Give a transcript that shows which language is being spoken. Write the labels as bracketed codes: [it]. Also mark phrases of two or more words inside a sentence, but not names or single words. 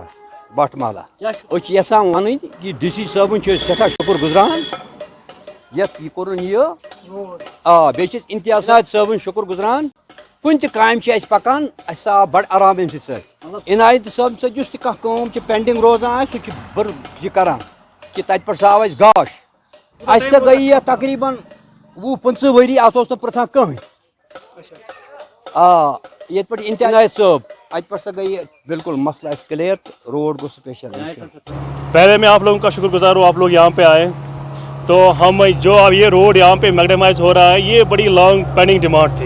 [ks] बट माला यसान वन कि DC साहबन सठा शुक्र गुजरान ये कोर बे इम्तियाज साहबन शुक्र गुजरान कुन काम पकान बड़ आराम इनायत साहब सम पेंडिंग रोजान सह बर करान कि तत पे आव गाश अस गई तकरीबन 20-25 वरी अत प्रथान कहीं ये पे इम्तियाज साहब अत पे गई बिल्कुल मसला क्लियर, रोड गो स्पेशल। [hi] पहले मैं आप लोगों का शुक्रगुजार हूँ, आप लोग यहाँ पे आए तो हम जो अब ये रोड यहाँ पे मैग्नेमाइज हो रहा है ये बड़ी [en] long pending demand [hi] थी।